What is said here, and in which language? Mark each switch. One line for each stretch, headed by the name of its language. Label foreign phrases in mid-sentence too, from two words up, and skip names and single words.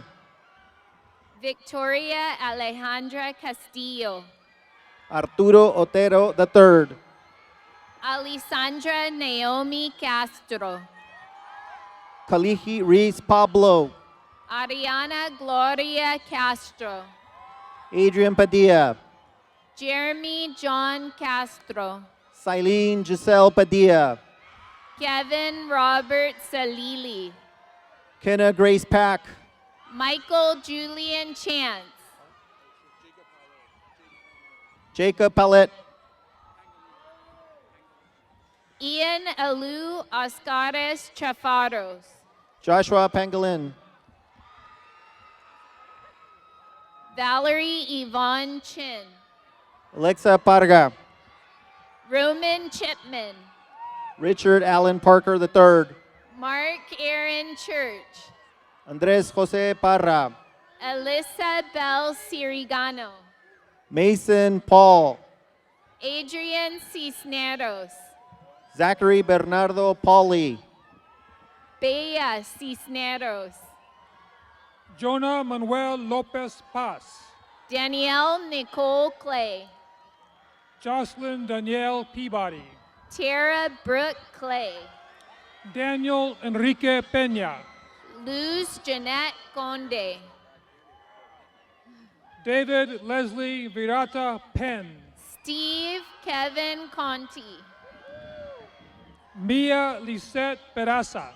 English: Victoria Alejandra Castillo. Arturo Otero III. Alessandra Naomi Castro. Kalihi Reese Pablo. Ariana Gloria Castro. Adrian Padilla. Jeremy John Castro. Silene Giselle Padilla. Kevin Robert Salili. Kenna Grace Pack. Michael Julian Chance. Jacob Pallet. Ian Alu Oscares Chafaros. Joshua Pangolin. Valerie Yvonne Chin. Alexa Parga. Roman Chipman. Richard Allen Parker III. Mark Aaron Church. Andres Jose Parra. Alyssa Bell Sirigano. Mason Paul. Adrian Cisneros. Zachary Bernardo Pauli. Bea Cisneros. Jonah Manuel Lopez Paz. Danielle Nicole Clay. Jocelyn Danielle Peabody. Tara Brooke Clay. Daniel Enrique Peña. Luz Jeanette Conde. David Leslie Virata Penn. Steve Kevin Conti. Mia Lisette Peraza.